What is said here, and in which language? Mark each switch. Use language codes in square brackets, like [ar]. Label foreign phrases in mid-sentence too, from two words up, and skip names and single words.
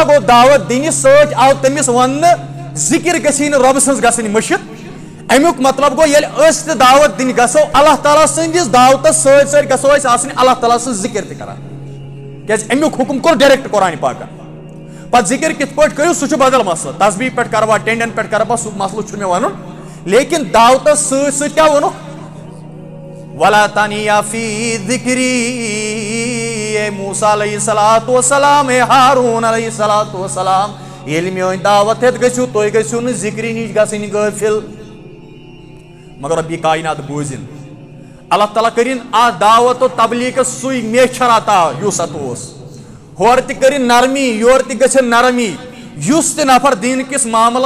[ks] گوٚو دعوت دِنہِ سۭتۍ آو تٔمِس وننہٕ ذِکر گژھی نہٕ رۄبہٕ سٕنٛز گژھٕنۍ مٔشِد امیُک مطلب گوٚو ییٚلہِ أسۍ تہِ دعوت دِنہِ گژھو اللہ تعالیٰ سٕنٛدِس دعوتس سۭتۍ سۭتۍ گژھو أسۍ آسٕنۍ اللہ تعالیٰ سٕنٛز ذِکر تہِ کران کیازِ امیُک حُکم کوٚر ڈایریکٹ قرآنِ پاکن پتہٕ ذِکر کِتھ پٲٹھۍ کٔرِو سُہ چھُ بدل مسلہٕ تسبیح پٮ۪ٹھ کروا ٹینڈین پٮ۪ٹھ کروا سُہ مسلہٕ چھُ مےٚ ونُن لیکن دعوتس سۭتۍ سۭتۍ کیٛاہ ووٚنُکھ [ar] ولا تنیا فی ذکری [ks] اے موسیٰ علیہ الصلوۃ والسلام اے ہارون [ar] علیہ الصلوۃ والسلام [ks] ییٚلہِ میٲنۍ دعوت ہٮ۪تھ گٔژھِو تُہۍ گٔژھِو نہٕ ذِکرِ نِش گژھٕنۍ غٲفِل مگر رۄبِ کاینات بوٗزِن اللہ تعالیٰ کٔرِنۍ اتھ دعوت و تبلیغس سُے میچھر عطا یُس اتھ اوس ہورٕ تہِ کٔرِنۍ نرمی یورٕ تہِ گٔژھِنۍ نرمی یُس تہِ نفر دیٖن کِس معاملس